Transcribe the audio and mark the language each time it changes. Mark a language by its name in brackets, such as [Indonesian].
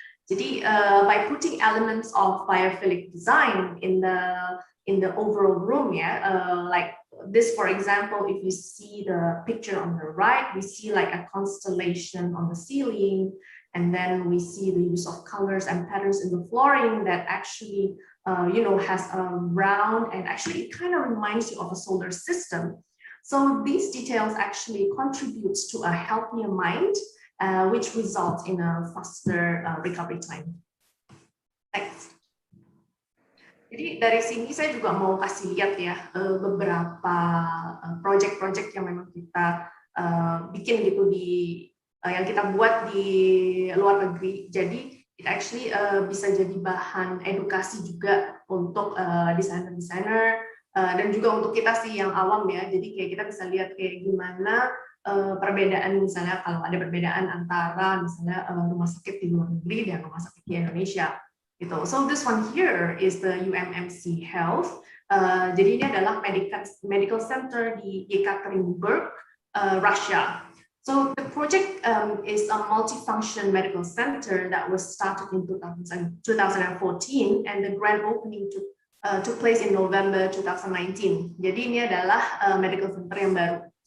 [English] Jadi by putting elements of biophilic design in the overall room, like this, for example, if you see the picture on the right, we see like a constellation on the ceiling, and then we see the use of colors and patterns in the flooring that actually, has a round, and actually it kind of reminds you of a solar system. So these details actually contributes to a healthier mind, which results in a faster recovery time. Next. [Indonesian] Jadi dari sini saya juga mau kasih lihat ya beberapa project-project yang memang kita bikin gitu yang kita buat di luar negeri. Jadi [English] it actually [Indonesian] bisa jadi bahan edukasi juga untuk desainer-desainer dan juga untuk kita sih yang awam ya. Jadi kayak kita bisa lihat kayak gimana perbedaan, misalnya kalau ada perbedaan antara misalnya rumah sakit di luar negeri dan rumah sakit di Indonesia gitu. [English] So this one here is the UMMC Health. [Indonesian] Jadi ini adalah medical center di Yekaterinburg, Russia. [English] So the project is a multifunction medical center that was started in 2014, and the grand opening took place in November 2019. [Indonesian] Jadi ini adalah medical center yang baru.